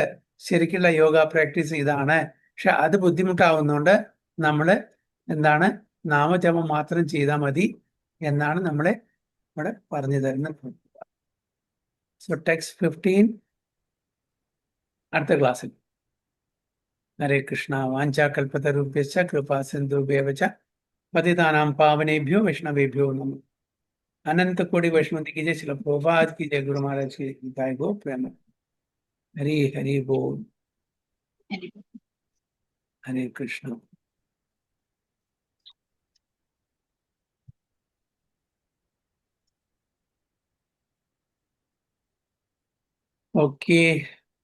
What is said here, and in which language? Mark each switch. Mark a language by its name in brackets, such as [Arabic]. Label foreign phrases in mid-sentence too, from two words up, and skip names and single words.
[Malayalam] ശരിക്കുള്ള യോഗ പ്രാക്ടീസ് ഇതാണ്. പക്ഷെ അത് ബുദ്ധിമുട്ടാവുന്നതുകൊണ്ട് നമ്മൾ എന്താണ്, നാമജപം മാത്രം ചെയ്താൽ മതി എന്നാണ് നമ്മളെ ഇവിടെ പറഞ്ഞു തരുന്നത്. [English] so text [Malayalam] 15 അടുത്ത ക്ലാസ്സിൽ. [Sanskrit] ഹരേ കൃഷ്ണ. വാഞ്ചാകൽപതരുഭ്യശ്ച കൃപാ സിന്ധുഭ്യവച പതിതാനാം പാവനേഭ്യോ വൈഷ്ണവേഭ്യോ നമഃ. [Hindi] अनंत कोटि वैष्णव की जय, श्रील प्रभुपाद की जय, गुरु महाराज की जय, गो प्रेम। हरि हरि बोल। [Sanskrit] हरे कृष्ण। [Hindi] ओके।